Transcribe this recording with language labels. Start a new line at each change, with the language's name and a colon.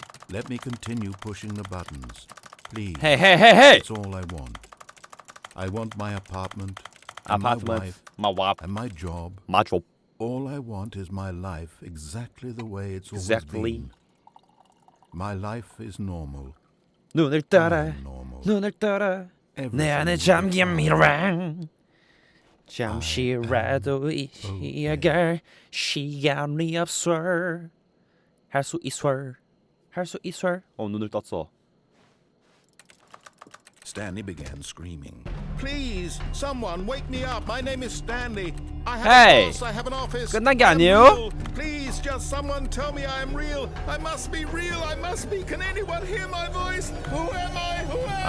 English: Let me continue pushing the buttons. Please. Hey. That's all I want. I want my apartment, and my wife, and my job. All I want is my life exactly the way it's always been. My life is normal.
Korean: 눈을 떠라 내 안에 잠긴 미래랑 잠시라도 이야기할 시간이 없어 할 수 있어 눈을 떴어.
English: Stanley began screaming. Please, someone wake me up. My name is Stanley. I have Hey, a boss. I have an office.
Korean: 끝난 게
English: I'm
Korean: 아니에요?
English: real. Please, just someone tell me I am real. I must be real. I must be. Can anyone hear my voice? Who am I? Who am